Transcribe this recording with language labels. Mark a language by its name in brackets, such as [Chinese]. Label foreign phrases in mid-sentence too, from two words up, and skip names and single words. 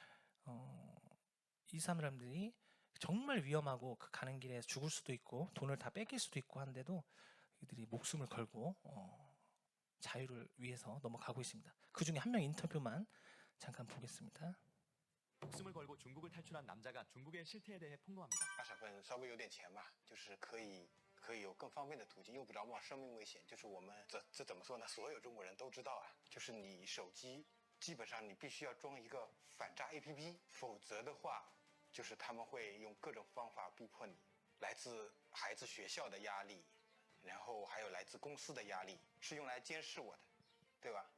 [Korean] 이 사람들이 정말 위험하고 그 가는 길에 죽을 수도 있고 돈을 다 뺏길 수도 있고 한데도 이들이 목숨을 걸고 자유를 위해서 넘어가고 있습니다. 그 중에 한 명 인터뷰만 잠깐 보겠습니다. 목숨을 걸고 중국을 탈출한 남자가 중국의 실태에 대해 폭로합니다. [Chinese] 大省份稍微有点钱吧，就是可以有更方便的途径，用不着冒生命危险。就是我们这怎么说呢？所有中国人都知道啊，就是你手机基本上你必须要装一个反诈 APP， 否则的话，就是他们会用各种方法逼迫你，来自孩子学校的压力，然后还有来自公司的压力，是用来监视我的，对吧？